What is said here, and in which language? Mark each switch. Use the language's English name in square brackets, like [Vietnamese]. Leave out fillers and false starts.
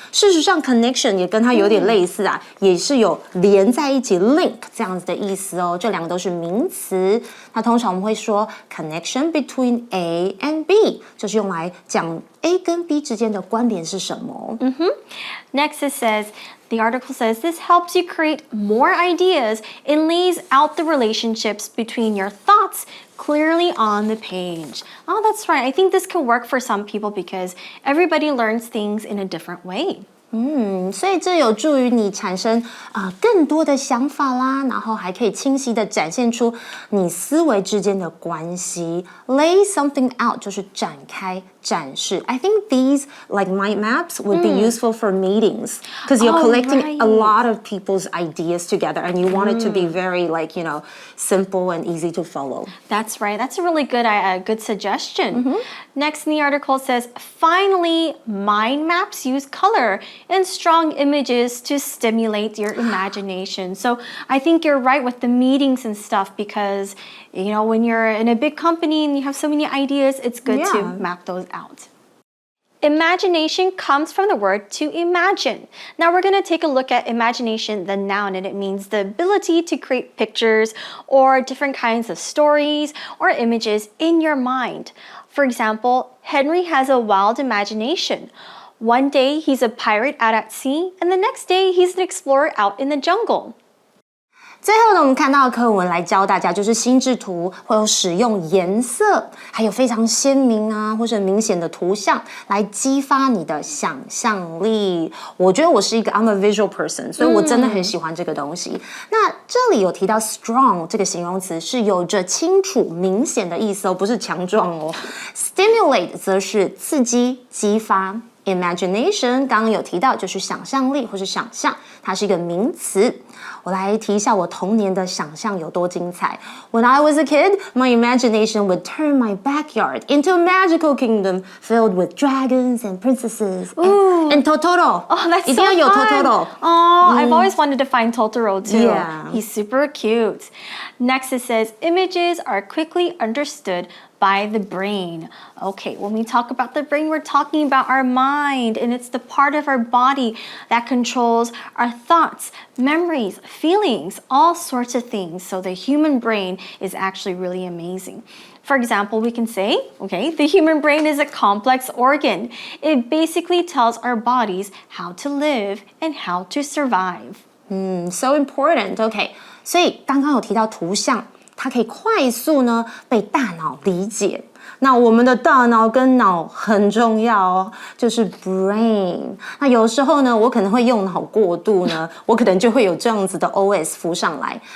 [Chinese] 事实上 connection 也跟它有点类似啊，也是有连在一起 link 这样子的意思哦。这两个都是名词。那通常我们会说 connection between A and B， 就是用来讲 A 跟 B 之间的关联是什么。 [English] Next it says, the article says this helps you create more ideas and lays out the relationships between your thoughts clearly on the page. Oh, that's right. I think this can work for some people because everybody learns things in a different way. [Chinese] 所以这有助于你产生更多的想法啦，然后还可以清晰的展现出你思维之间的关系。 [English] Lay something out [Chinese] 就是展开、展示。 [English] I think these like mind maps would be useful for meetings because you're collecting a lot of people's ideas together and you want it to be very like, simple and easy to follow. That's right. That's a really good suggestion. Next in the article says, finally, mind maps use color and strong images to stimulate your imagination. So I think you're right with the meetings and stuff because, when you're in a big company and you have so many ideas, it's good to map those out. Imagination comes from the word to imagine. Now we're going to take a look at imagination, the noun, and it means the ability to create pictures or different kinds of stories or images in your mind. For example, Henry has a wild imagination. One day he's a pirate out at sea, and the next day he's an explorer out in the jungle. [Chinese] 最后呢，我们看到的课文来教大家，就是心智图会有使用颜色，还有非常鲜明啊或者明显的图像来激发你的想象力。我觉得我是一个 [English] I'm a visual person， [Chinese] 所以我真的很喜欢这个东西。那这里有提到 strong 这个形容词是有着清楚明显的意思哦，不是强壮哦。 Stimulate 则是刺激、激发。Imagination 刚刚有提到，就是想象力或是想象，它是一个名词。我来提一下我童年的想象有多精彩。 [English] When I was a kid, my imagination would turn my backyard into a magical kingdom filled with dragons and princesses and Totoro. Oh, that's [Chinese] 一定要有 [English] so fun. Totoro. Oh, I've always wanted to find Totoro too. Yeah. He's super cute. Next it says, images are quickly understood by the brain. Okay, when we talk about the brain, we're talking about our mind, and it's the part of our body that controls our thoughts, memories, feelings, all sorts of things. So the human brain is actually really amazing. For example, we can say, the human brain is a complex organ. It basically tells our bodies how to live and how to survive. So important. [Chinese] Okay, 所以刚刚有提到图像。它可以快速呢被大脑理解。那我们的大脑跟脑很重要哦，就是 brain。那有时候呢，我可能会用脑过度呢，我可能就会有这样子的 OS 浮上来。